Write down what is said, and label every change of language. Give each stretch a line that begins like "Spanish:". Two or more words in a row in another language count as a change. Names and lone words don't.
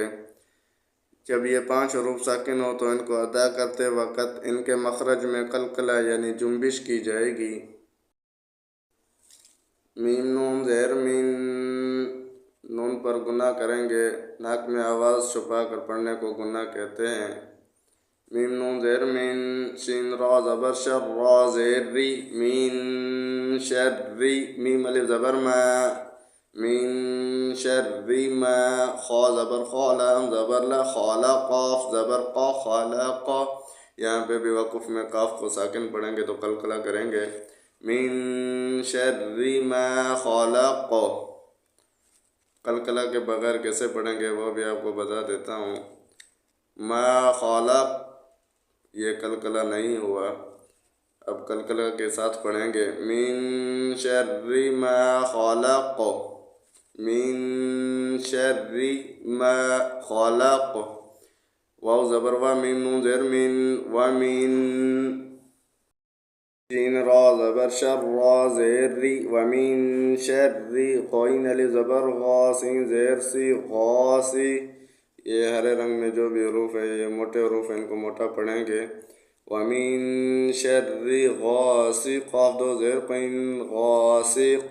Urdu: جب یہ 5 حروف ساکن ہو تو ان کو ادا کرتے وقت ان کے مخرج میں قلقلہ یعنی جنبش کی جائے گی۔ میم نون زیر مین، نون پر گناہ کریں گے، ناک میں آواز چھپا کر پڑھنے کو گناہ کہتے ہیں۔ میم نون زیر مین، شین را زبر شر، را زیر ری،
Arabic: مین شر ری،
Urdu: میم الف زبر ما،
Arabic: مین شر ما۔
Urdu: خا زبر خا، لام زبر لا، خالا قاف زبر قا، خالق۔ یہاں پہ بھی وقف میں قاف کو ساکن پڑھیں گے تو قلقلہ کریں گے۔
Arabic: من شر ما خلق۔
Urdu: قلقلہ کے بغیر کیسے پڑھیں گے وہ بھی آپ کو بتا دیتا ہوں۔
Arabic: ما خلق
Urdu: یہ قلقلہ نہیں ہوا، اب قلقلہ کے ساتھ پڑھیں گے۔
Arabic: من شر ما خلق، من شر ما خلق۔
Urdu: واو زبر وا، میم نون زیر من، ومن۔ شین را زبر شر، را زیر ری،
Arabic: ومن شر ری۔
Urdu: قوین الف زبر غا، سین زیر سی، غاسی۔ یہ ہرے رنگ میں جو بھی حروف ہے یہ موٹے حروف ہیں، ان کو موٹا پڑھیں گے۔
Arabic: ومن شر غاسق،
Urdu: قاف 2 زیر قین، غاسق۔